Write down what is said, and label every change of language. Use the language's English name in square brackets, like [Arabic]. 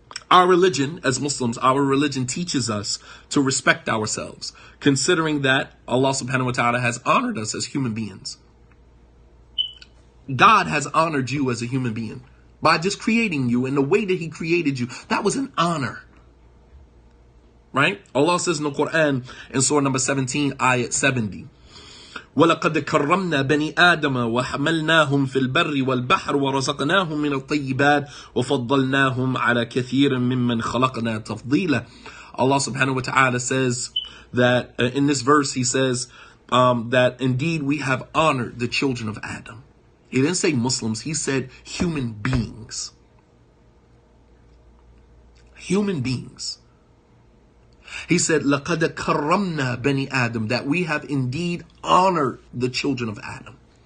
[English] Our religion, as Muslims, our religion teaches us to respect ourselves, considering that Allah subhanahu wa ta'ala has honored us as human beings. God has honored you as a human being by just creating you in the way that he created you. That was an honor. Right? Allah says in the Quran in Surah number 17, ayat 70, [Arabic] وَلَقَدْ كَرَّمْنَا بَنِي آدَمَ وَحَمَلْنَاهُمْ فِي الْبَرِّ وَالْبَحْرِ وَرَزَقْنَاهُم مِّنَ الطَّيِّبَاتِ وَفَضَّلْنَاهُمْ عَلَى كَثِيرٍ مِّمَّنْ خَلَقْنَا تَفْضِيلًا. [English] Allah subhanahu wa ta'ala says that in this verse, he says that indeed we have honored the children of Adam. He didn't say Muslims, he said human beings. Human beings. He said, [Arabic] لَقَدْ كَرَّمْنَا بَنِي Adam, [English] that we have indeed honored the children of Adam.